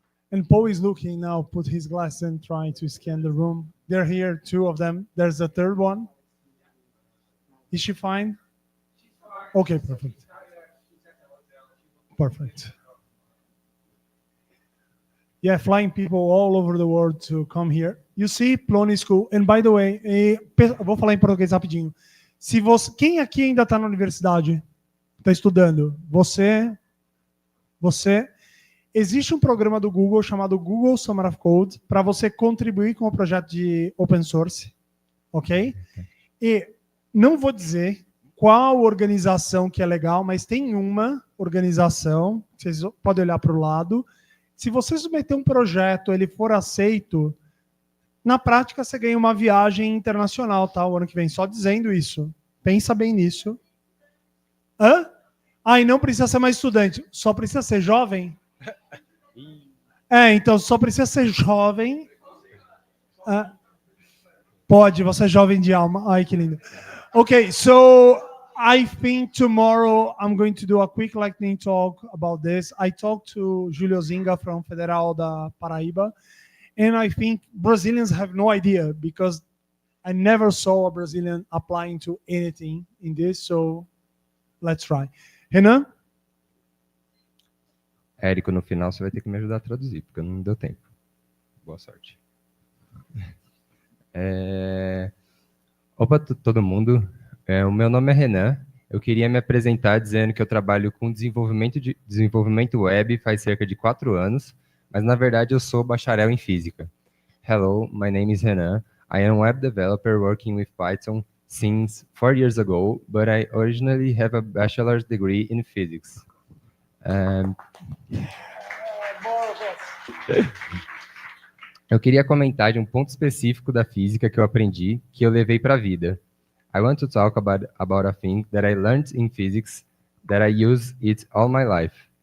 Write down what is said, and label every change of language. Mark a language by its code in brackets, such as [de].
[en] And Paul is looking now, put his glasses and trying to scan the room. They're here, two of them. There's a third one. Is she fine? Okay, perfect. Perfect. Yeah, flying people all over the world to come here. You see, Plone School. And by the way, [pt] vou falar em português rapidinho. Se você, quem aqui ainda está na universidade, está estudando? Você. Existe um programa do Google chamado Google Summer of Code para você contribuir com o projeto de open source, ok? E não vou dizer qual organização que é legal, mas tem uma organização, vocês podem olhar para o lado. Se você submeter um projeto, ele for aceito, na prática você ganha uma viagem internacional, tá? O ano que vem, só dizendo isso, Pensa bem nisso. Hã? Ah, e não precisa ser mais estudante, só precisa ser jovem? Então só precisa ser jovem. Pode, você é jovem de alma. Ai, que lindo. [en] Okay, so I think tomorrow I'm going to do a quick lightning talk about this. I talked to Julio Zinga from Federal da Paraíba, and I think Brazilians have no idea because I never saw a Brazilian applying to anything in this, so let's try. Renan? [pt] Érico, no final você vai ter que me ajudar a traduzir, porque não deu tempo. Boa sorte. Opa, todo mundo. O meu nome é Renan. Eu queria me apresentar dizendo que eu trabalho com desenvolvimento web faz cerca de 4 anos, mas na verdade eu sou bacharel em física. [en] Hello, my name is Renan. I am a web developer working with Python since 4 years ago, but I originally have a bachelor's degree in physics. [pt] Eu queria comentar de um ponto específico da física que eu aprendi, que eu levei para a vida. [en] I want to talk about a thing that I learned in physics that I use it all my life.